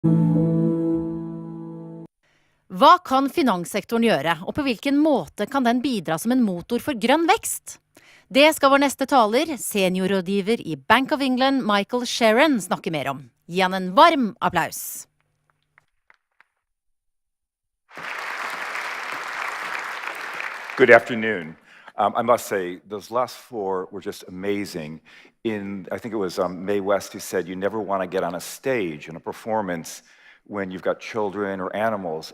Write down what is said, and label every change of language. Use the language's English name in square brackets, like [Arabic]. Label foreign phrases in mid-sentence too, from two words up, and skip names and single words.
[Norwegian] Hva kan finanssektoren gjøre, og på hvilken måte kan den bidra som en motor for grønn vekst? Det skal vår neste taler, seniorrådgiver i Bank of England, Michael Sheren, snakke mer om. Gi han en varm applaus. [English] Good afternoon. I must say, those last four were just amazing. I think it was Mae West who said, you never want to get on a stage in a performance when you've got children or animals.